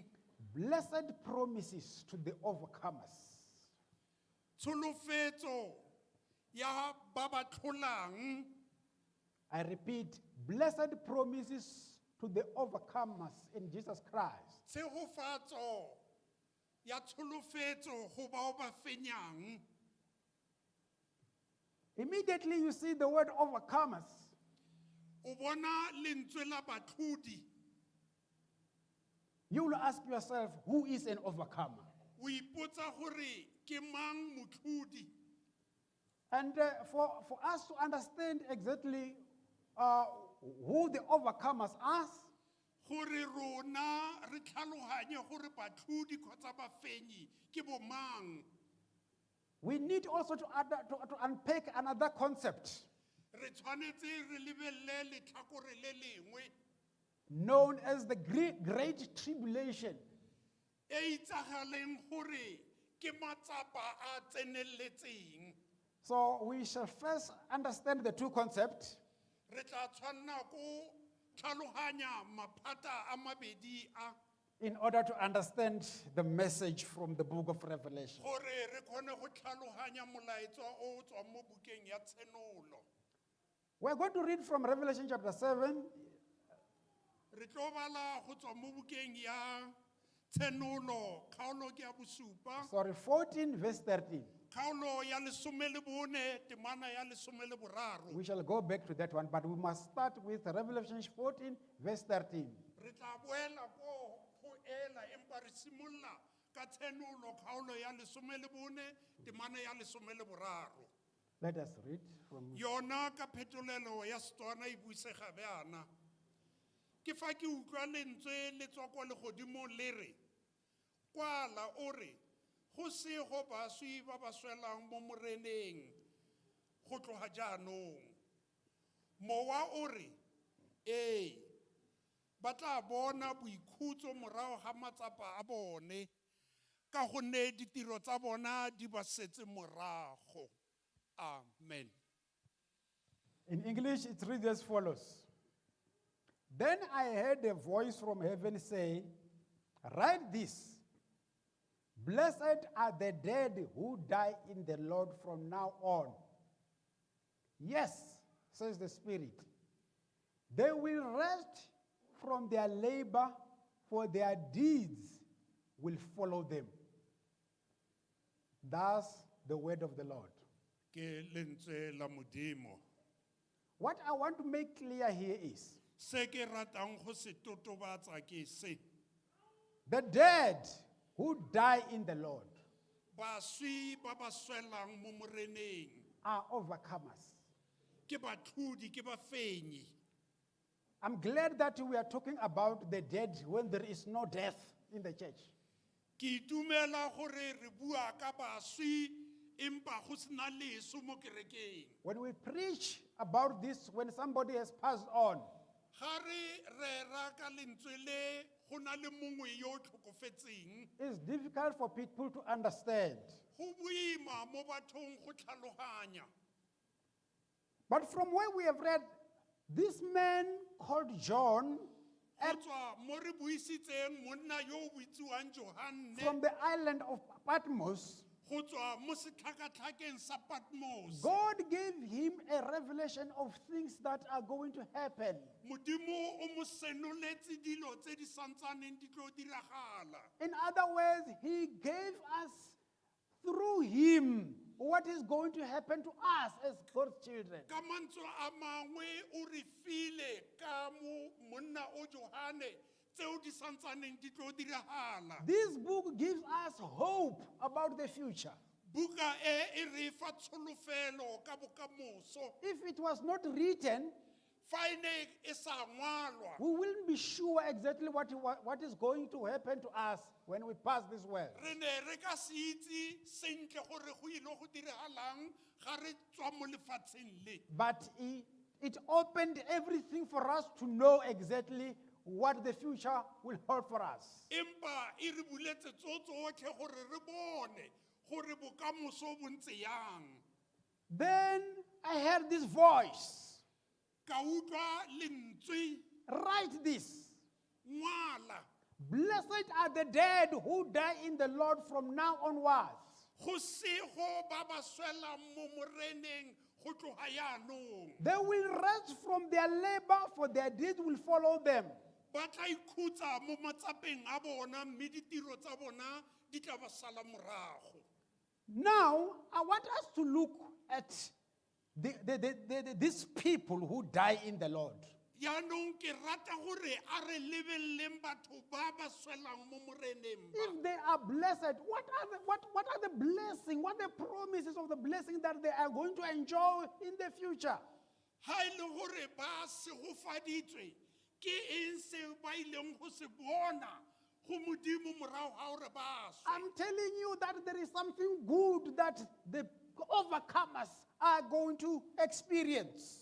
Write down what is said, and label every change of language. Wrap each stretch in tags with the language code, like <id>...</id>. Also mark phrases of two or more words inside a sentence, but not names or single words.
<en>Blessed promises to the overcomers.</en> <tn>Tsholofetso ya ba ba tlholang.</tn> <en>I repeat, blessed promises to the overcomers in Jesus Christ.</en> <tn>Tshegofatso ya tsholofetso go bao ba fenyang.</tn> <en>Immediately you see the word overcomers.</en> <tn>O bona lentswe la batlhodi.</tn> <en>You will ask yourself, who is an overcomer?</en> <tn>O ipotsa gore ke mang motlhodi?</tn> <en>And for us to understand exactly who the overcomers are,</en> <tn>Gore rona re tlhaloganye gore batlhodi kgotsa bafenyi ke bo mang.</tn> <en>we need also to unpack another concept</en> <tn>Re tshwanetse re lebelle letlhakore le lengwe</tn> <en>known as the Great Tribulation.</en> <tn>e itsagaleng gore ke matsapa a tseneletseng.</tn> <en>So we shall first understand the two concepts,</en> <tn>Re tla tshwanna go tlhaloganya maphata a mabedi a</tn> <en>in order to understand the message from the book of Revelation.</en> <tn>gore re kgone go tlhaloganya molaetsa o tswa mo bukeng ya tshenolo.</tn> <en>We're going to read from Revelation chapter 7,</en> <tn>Re tlo bala go tswa mo bukeng ya tshenolo kgaolo ke ya bosupa.</tn> <en>14, verse 13.</en> <tn>Kgaolo ya lesome le bone temana ya lesome le boraro.</tn> <en>We shall go back to that one, but we must start with Revelation 14, verse 13.</en> <tn>Re tla boela ko go ela empa re simolla ka tshenolo kgaolo ya lesome le bone temana ya lesome le boraro.</tn> <en>Let us read from</en> <tn>Yona ka phetolelo ya Setswana e buisega bjana. Ke fa ke utlwa lentswe le tswa kwa legodimong le re, kwala o re, go sego baswi ba ba swelang mo moreneng go tloga jaanong. Mowa o re, ee, ba tla bona boikhutso morago ga matsapa a bone ka gonne ditiro tsa bona di ba setse morago. Amen.</tn> <en>In English, it reads as follows. Then I heard a voice from heaven say, write this, blessed are the dead who die in the Lord from now on. Yes, says the Spirit, they will rest from their labor, for their deeds will follow them. Thus, the word of the Lord.</en> <tn>Ke lentswe la Modimo.</tn> <en>What I want to make clear here is,</en> <tn>Se ke ratang go se totobatsa ke se.</tn> <en>the dead who die in the Lord</en> <tn>Baswi ba ba swelang mo moreneng</tn> <en>are overcomers.</en> <tn>ke batlhodi, ke bafenyi.</tn> <en>I'm glad that we are talking about the dead when there is no death in the church.</en> <tn>Ke itumela gore re bua ka baswi empa go sena leso mo kerekeng.</tn> <en>When we preach about this, when somebody has passed on,</en> <tn>Ga re rera ka lentswe le go na le mongwe yo o tlhokofetseng,</tn> <en>it's difficult for people to understand.</en> <tn>go boima mo bathong go tlhaloganya.</tn> <en>But from where we have read, this man called John,</en> <tn>Go tswa mo re buisitseng monna yo o bitsiwang Johanne,</tn> <en>from the island of Patmos,</en> <tn>go tswa mo setlhakatlhakeng sa Patmos.</tn> <en>God gave him a revelation of things that are going to happen.</en> <tn>Modimo o mo senoletse dilo tse di santsaneng di tlo diragala.</tn> <en>In other words, he gave us through him what is going to happen to us as God's children.</en> <tn>Ka mantswe a mangwe o re file ka mo monna o Johane tseo di santsaneng di tlo diragala.</tn> <en>This book gives us hope about the future.</en> <tn>Buka e re fa tsholofelo ka bokamoso.</tn> <en>If it was not written,</en> <tn>Fa e ne e sa ngwalwa,</tn> <en>we wouldn't be sure exactly what is going to happen to us when we pass this world.</en> <tn>re ne re ka se itse sentle gore go ile go diragalang ga re tswa mo lefatsheng le.</tn> <en>But it opened everything for us to know exactly what the future will hold for us.</en> <tn>Empa e re buletse tsotlhe gore re bone gore bokamoso bo ntse yang.</tn> <en>Then I heard this voice,</en> <tn>Ka utlwa lentswe,</tn> <en>write this:</en> <tn>ngwala,</tn> <en>blessed are the dead who die in the Lord from now onwards.</en> <tn>go sego ba ba swelang mo moreneng go tloga yaanong.</tn> <en>They will rest from their labor, for their deeds will follow them.</en> <tn>Ba tla ikhutsa mo matsapeng a bona mme ditiro tsa bona di tla ba sala morago.</tn> <en>Now, I want us to look at these people who die in the Lord.</en> <tn>Yaanong ke rata gore a re lebelleng batho ba ba swelang mo moreneng ba.</tn> <en>If they are blessed, what are the blessings, what are the promises of the blessing that they are going to enjoy in the future?</en> <tn>Ha e le gore ba segofaditswe ke eng seo ba ileng go se bona go modimo morago ga gore ba swe.</tn> <en>I'm telling you that there is something good that the overcomers are going to experience.</en>